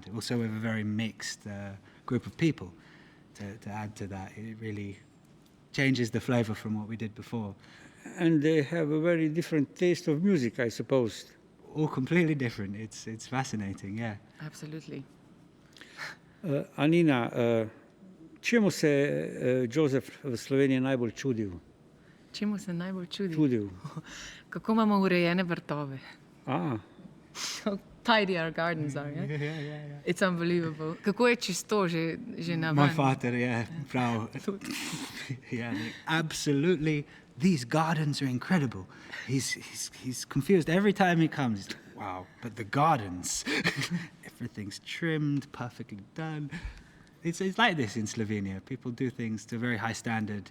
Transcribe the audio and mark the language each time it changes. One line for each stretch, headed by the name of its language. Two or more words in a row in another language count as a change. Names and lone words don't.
English: Also with a very mixed group of people to add to that. It really changes the flavor from what we did before. And they have a very different taste of music, I suppose. All completely different. It's fascinating, yeah. Absolutely.
Slovenian: Anina, čemu se Joseph v Sloveniji najbolj čudil? Čemu se najbolj Čudil. Kako imamo urejene vrtove. Ah.
English: Tidy our gardens are, yeah? Yeah. It's unbelievable.
Slovenian: Kako je čisto že na
English: My
Slovenian: van.
English: father, yeah, prav. Yeah, absolutely. These gardens are incredible. He's confused every time he comes. He's like, wow, but the gardens, everything's trimmed, perfectly done. It's like this in Slovenia. People do things to a very high standard.